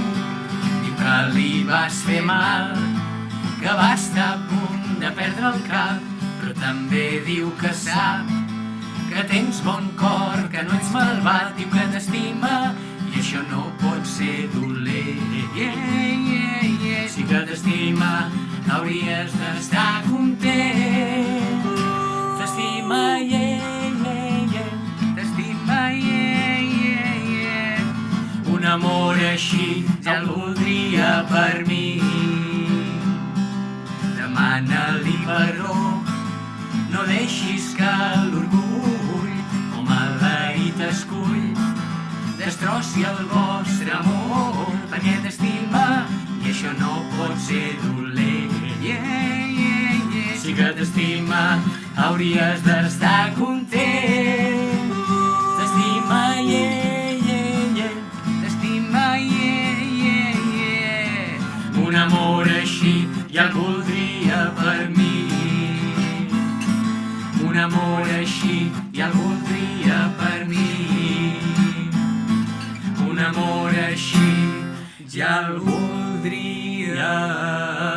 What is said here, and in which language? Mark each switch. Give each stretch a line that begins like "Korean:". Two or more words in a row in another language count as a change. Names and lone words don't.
Catalan: Diu que li vas fer mal, que va estar a punt de perdre el cap, però també diu que sap que tens bon cor, que no ets malvat. Diu que t'estima i això no pot ser dolent.
English: Yeah, yeah, yeah.
Catalan: Si que t'estima hauries d'estar content. T'estima,
English: yeah, yeah, yeah. T'estima, yeah, yeah, yeah.
Catalan: Un amor així ja el voldria per mi. Demana-li perdó, no deixis que l'orgull o maleït escull destrossi el vostre amor, perquè t'estima i això no pot ser dolent.
English: Yeah, yeah, yeah.
Catalan: Si que t'estima hauries d'estar content. T'estima,
English: yeah, yeah, yeah. T'estima, yeah, yeah, yeah.
Catalan: Un amor així ja el voldria per mi. Un amor així ja el voldria per mi. Un amor així ja el voldria